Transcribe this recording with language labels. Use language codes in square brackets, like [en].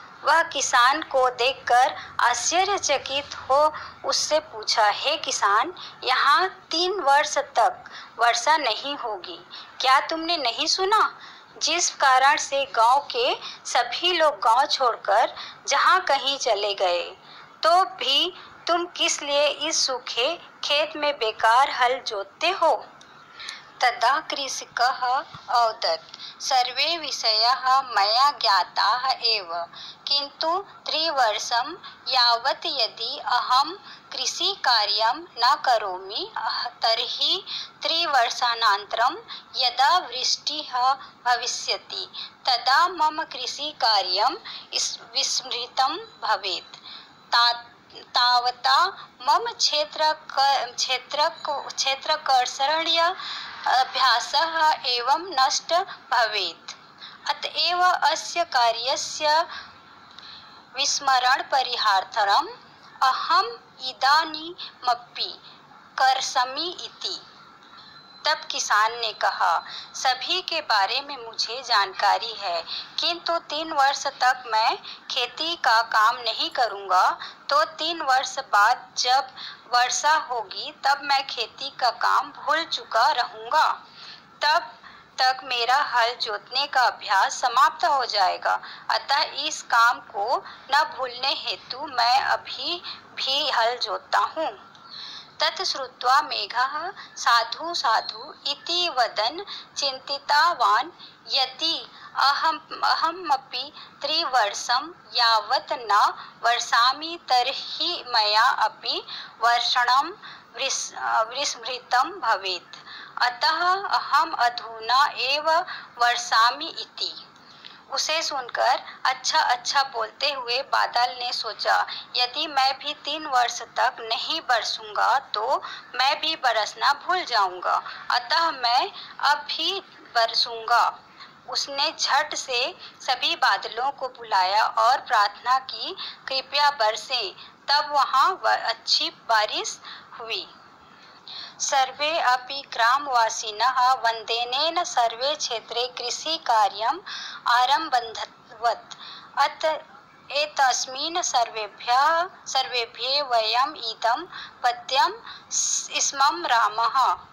[hi] वह किसान को देखकर आश्चर्यचकित हो उससे पूछा, हे किसान, यहाँ 3 वर्ष तक वर्षा नहीं होगी, क्या तुमने नहीं सुना? जिस कारण से गांव के सभी लोग गांव छोड़कर जहाँ कहीं चले गए, तो भी तुम किस लिए इस सूखे खेत में बेकार हल जोतते हो? [sa] तदा कृषकः अवदत्, सर्वे विषयाः मया ज्ञाताः एव, किन्तु 3 वर्षं यावत् यदि अहं कृषिकार्यं न करोमि तर्हि 3 वर्षानन्तरं यदा वृष्टिः भविष्यति तदा मम कृषिकार्यं विस्मृतं भवेत्। तावता मम क्षेत्रकर्षणीय अभ्यासः एवं नष्ट भवेत्। अतएव अस्य कार्यस्य विस्मरणपरिहार्थम् अहम् इदानीमपि कर्षमि इति। [hi] तब किसान ने कहा, सभी के बारे में मुझे जानकारी है, किंतु 3 वर्ष तक मैं खेती का काम नहीं करूँगा, तो 3 वर्ष बाद जब वर्षा होगी तब मैं खेती का काम भूल चुका रहूँगा। तब तक मेरा हल जोतने का अभ्यास समाप्त हो जाएगा। अतः इस काम को न भूलने हेतु मैं अभी भी हल जोतता हूँ। [sa] तत् श्रुत्वा मेघः साधु साधु इति वदन् चिन्तितवान्, यदि अहमपि 3 वर्षं यावत् न वर्षामि तर्हि मया अपि वर्षणं विस्मृतं भवेत्। अतः अहम अधुना एव वर्षामि इति। [hi] उसे सुनकर अच्छा अच्छा बोलते हुए बादल ने सोचा, यदि मैं भी 3 वर्ष तक नहीं बरसूंगा तो मैं भी बरसना भूल जाऊंगा, अतः मैं अब भी बरसूंगा। उसने झट से सभी बादलों को बुलाया और प्रार्थना की, कृपया बरसें। तब वहाँ अच्छी बारिश हुई। [sa] सर्वे अपि ग्रामवासिनः वन्देनेन सर्वे क्षेत्रे कृषिकार्यम् आरम्भवन्तः। अत एतस्मिन् सर्वेभ्यः वयम् इदं पद्यं स्मरामः।